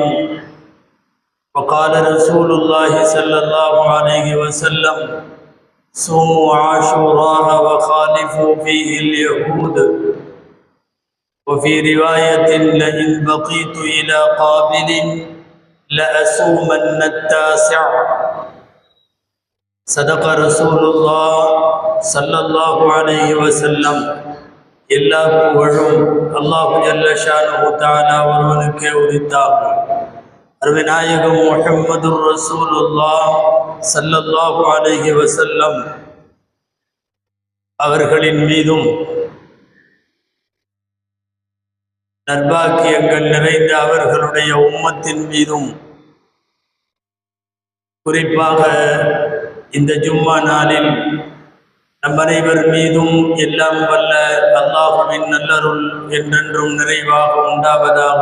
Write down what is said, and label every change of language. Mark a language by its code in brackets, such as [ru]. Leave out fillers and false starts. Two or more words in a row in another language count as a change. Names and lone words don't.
[ar] وقال رسول الله صلى الله عليه وسلم: صوموا عاشوراء وخالفوا فيه اليهود. وفي رواية: لئن بقيت إلى قابل لأصومن التاسع. صدق رسول الله صلى الله عليه وسلم. [ta] எல்லா புகழும் அல்லாஹ் [ar] جل شأنه تعالى [ta] ஒருவனுக்கே உரித்தாகும். அருமைநாயகம் [ar] محمد رسول الله صلى الله عليه وسلم [ta] அவர்களின் மீதும் நற்பாக்கியங்கள் நிறைந்த அவர்களுடைய உம்மத்தின் மீதும், குறிப்பாக இந்த ஜும்மா நாளில் நம் அனைவர் மீதும் எல்லாம் வல்ல அல்லாஹ்வின் நல்லருள் என்றென்றும் நிறைவாக உண்டாவதாக.